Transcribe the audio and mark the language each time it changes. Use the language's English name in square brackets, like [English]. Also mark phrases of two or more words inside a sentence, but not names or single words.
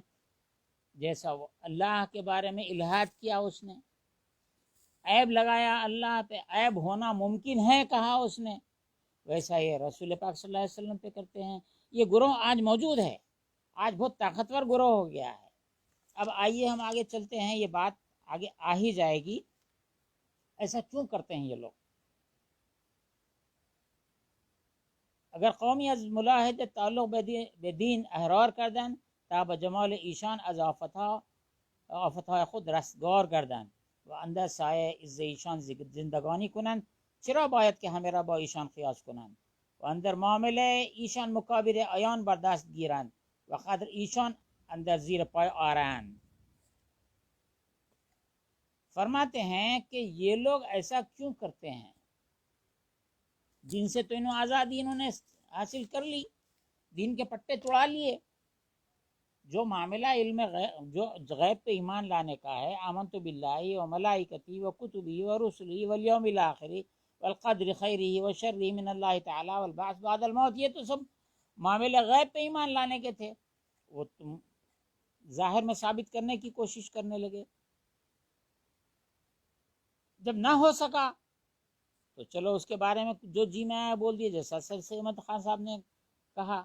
[Urdu] جیسا وہ اللہ کے بارے میں الہاد کیا اس نے، عیب لگایا اللہ پہ، عیب ہونا ممکن ہے کہا اس نے، ویسا یہ رسول پاک صلی اللہ علیہ وسلم پہ کرتے ہیں۔ یہ گروہ آج موجود ہے، آج بہت طاقتور گروہ ہو گیا ہے۔ اب آئیے ہم آگے چلتے ہیں، یہ بات آگے آ ہی جائے گی، ایسا کیوں کرتے ہیں یہ لوگ؟ [Persian] اگر قومی از ملاحد تعلق بدین احرار کردن تا به جمال ایشان از آفتهای خود رستگار گردند و اندر سایه عز ایشان زندگانی کنند، چرا باید که همه را با ایشان قیاس کنند و اندر معامله ایشان مکابر عیان بردست گیرند و قدر ایشان اندر زیر پای آرند۔ [Urdu] فرماتے ہیں کہ یہ لوگ ایسا کیوں کرتے ہیں؟ جن سے تو انہوں آزادی انہوں نے حاصل کر لی، دین کے پٹے توڑا لیے، جو معاملہ علم جو غیب پہ ایمان لانے کا ہے، [Arabic] آمنت باللہ و ملائکتی و کتبی و رسلی والیوم الاخر والقدر خیرہ و شرہ من اللہ تعالی والبعث بعد الموت، [Urdu] یہ تو سب معاملہ غیب پہ ایمان لانے کے تھے، وہ تم ظاہر میں ثابت کرنے کی کوشش کرنے لگے۔ جب نہ ہو سکا تو چلو اس کے بارے میں جو جی میں آیا بول دیے، جیسا سر سید خان صاحب نے کہا۔